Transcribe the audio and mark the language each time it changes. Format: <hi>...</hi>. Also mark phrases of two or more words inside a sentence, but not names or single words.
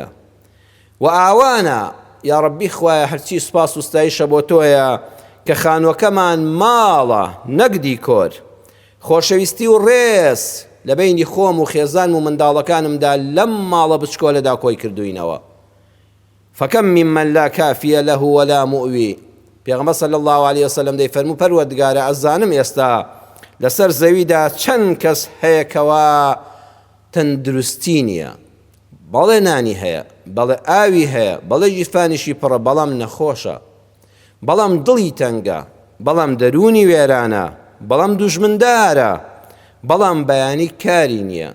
<ckb>و ئاوانە یا ڕەبی خوایە هەرچی سوپاس و ستایشە بۆ تۆیە کە خانووەکەمان ماڵە نەگدی کۆر، خۆشەویستی و ڕێز لە بینی خۆم و خێزان و منداڵەکانمدا لەم ماڵە بچکۆلەدا کۆی کردوینەوە.</ckb> <ar>فكم ممن لا كافي له ولا مؤوي.</ar> <ckb>پێغەمبەر</ckb> <ar>صلی الله عليه وسلم</ar> <ckb>دەیفەرموو پەروەردگارە ئەزانم ئێستا لەسەر زەویدا چەند کەس هەیە کەوا تەندروستی نییە، بەڵێ نانی هەیە، بەڵێ ئاوی هەیە، بەڵێ جیفانیشی پڕە بەڵام نەخۆشە، بەڵام دڵی تەنگە، بەڵام دەرونی وێرانە، بەڵام دوژمندارە، بەڵام بەیانی کاری نییە.</ckb>